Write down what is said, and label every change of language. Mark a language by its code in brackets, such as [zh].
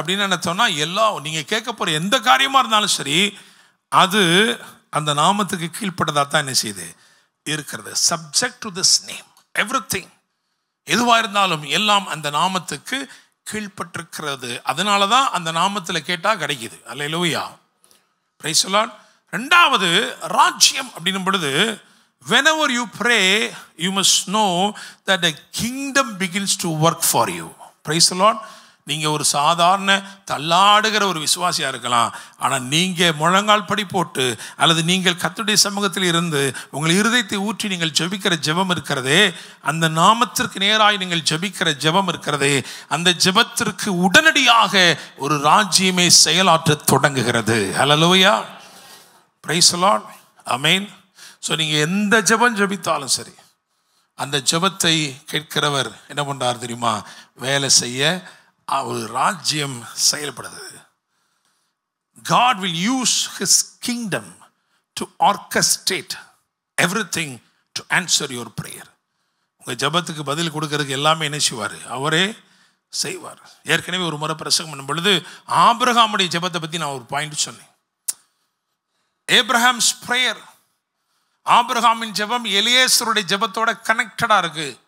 [ta] அப்படின்னு என்ன சொன்னால், நீங்கள் கேட்க போகிற எந்த காரியமாக இருந்தாலும் சரி, அது அந்த நாமத்துக்கு கீழ்ப்பட்டதாக தான் என்ன செய்யுது இருக்கிறது. [en] subject to this name, everything, [ta] எதுவாக இருந்தாலும் எல்லாம் அந்த நாமத்துக்கு கீழ்ப்பட்டிருக்கிறது. அதனால தான் அந்த நாமத்தில் கேட்டால் கிடைக்குது. [en] அல்லேலூயா. Praise the Lord. [ta] ரெண்டாவது, ராஜ்யம் அப்படின்னும் பொழுது, [en] whenever you pray you must know that the kingdom begins to work for you. Praise the Lord. [ta] நீங்கள் ஒரு சாதாரண தள்ளாடுகிற ஒரு விசுவாசியாக இருக்கலாம், ஆனால் நீங்கள் முழங்கால் படி போட்டு அல்லது நீங்கள் கர்த்தருடைய சமூகத்தில் இருந்து உங்கள் இருதயத்தை ஊற்றி நீங்கள் ஜெபிக்கிற ஜெபம் இருக்கிறதே, அந்த நாமத்திற்கு நேராக நீங்கள் ஜெபிக்கிற ஜெபம் இருக்கிறதே, அந்த ஜெபத்திற்கு உடனடியாக ஒரு ராஜ்யமே செயலாற்ற தொடங்குகிறது. ஹல்லேலூயா. [en] Praise the Lord. [ta] Amen. So நீங்கள் எந்த ஜெபம் ஜெபித்தாலும் சரி, அந்த ஜெபத்தை கேட்கிறவர் என்ன பண்ணுறார் தெரியுமா? வேலை செய்ய ஒரு ராஜ்யம் செயல்படுது. [en] God will use his kingdom to orchestrate everything to answer your prayer. [ta] உங்கள் ஜெபத்துக்கு பதில் கொடுக்கறதுக்கு எல்லாமே என்ன செய்வார்? அவரே செய்வார். ஏற்கனவே ஒரு முறை பிரசங்கம் பண்ணும் பொழுது ஆபிரகாமுடைய ஜெபத்தை பற்றி நான் ஒரு பாயிண்ட் சொன்னேன். [en] Abraham's prayer, [ta] ஆபிரகாமின் ஜெபம் எலியேசருடைய ஜெபத்தோட கனெக்டடா இருக்கு.